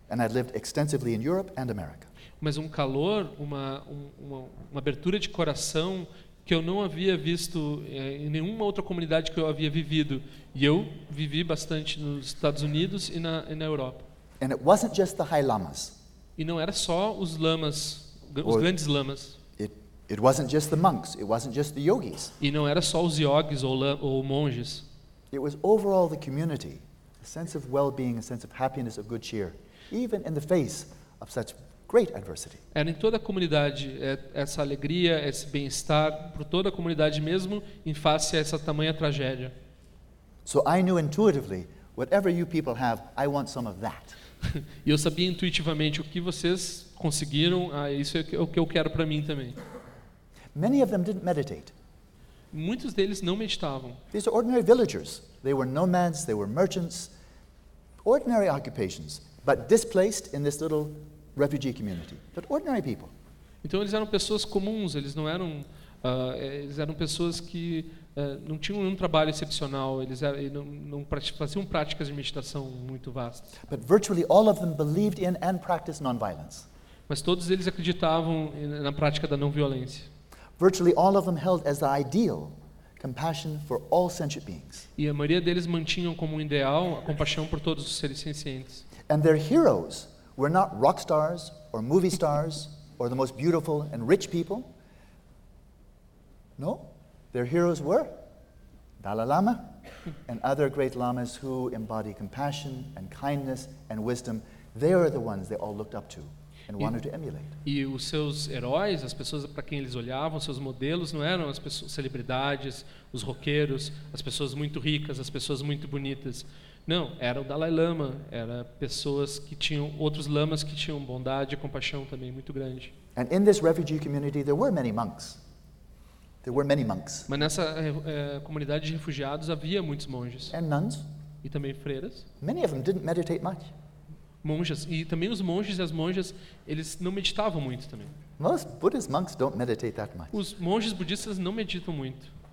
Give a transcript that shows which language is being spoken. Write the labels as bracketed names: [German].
[English] And I'd lived extensively in Europe and America. [Portuguese] Mas um calor, uma abertura de coração que eu não havia visto em nenhuma outra comunidade que eu havia vivido. E eu vivi bastante nos Estados Unidos e na Europa. [English] And it wasn't just the high lamas. [Portuguese] E não era só os lamas, os grandes lamas. [English] It wasn't just the monks, it wasn't just the yogis. [Portuguese] E não era só os yogis ou monges. [English] It was overall the community, a sense of well-being, a sense of happiness, of good cheer, even in the face of such great adversity. [Portuguese] Era em toda a comunidade essa alegria, esse bem-estar para toda a comunidade mesmo em face a essa tamanha tragédia. [English] So I knew intuitively, whatever you people have, I want some of that. [Portuguese] E eu sabia intuitivamente o que vocês conseguiram, isso é o que eu quero para mim também. [English] Many of them didn't meditate. [Portuguese] Muitos deles não meditavam. [English] These are ordinary villagers. They were nomads, they were merchants, ordinary occupations, but displaced in this little refugee community. But ordinary people. [Portuguese] Então eles eram pessoas comuns, eles não eram eles eram pessoas que não tinham nenhum trabalho excepcional, eles não faziam práticas de meditação muito vastas. [English] But virtually all of them believed in and practiced non-violence. [Portuguese] Mas todos eles acreditavam na prática da não violência. [English] Virtually all of them held as the ideal compassion for all sentient beings. [Portuguese] E a maioria deles mantinham como ideal a compaixão por todos os seres sencientes. [English] And their heroes were not rock stars or movie stars or the most beautiful and rich people. No, their heroes were Dalai Lama and other great lamas who embody compassion and kindness and wisdom. They are the ones they all looked up to. And wanted to emulate. [Portuguese] E os seus heróis, as pessoas para quem eles olhavam, seus modelos, não eram as pessoas, celebridades, os roqueiros, as pessoas muito ricas, as pessoas muito bonitas. Não, era o Dalai Lama, eram pessoas que tinham outros lamas que tinham bondade e compaixão também muito grande. [English] And in this refugee community, there were many monks. There were many monks. [Portuguese] Mas nessa comunidade de refugiados havia muitos monges. [English] And nuns. [Portuguese] E também freiras. [English] Many of them didn't meditate much. [Portuguese] Monjas, e também os monges e as monjas, eles não meditavam muito também. [English] Most Buddhist monks don't meditate that much. [Portuguese] Os monges budistas não meditam muito.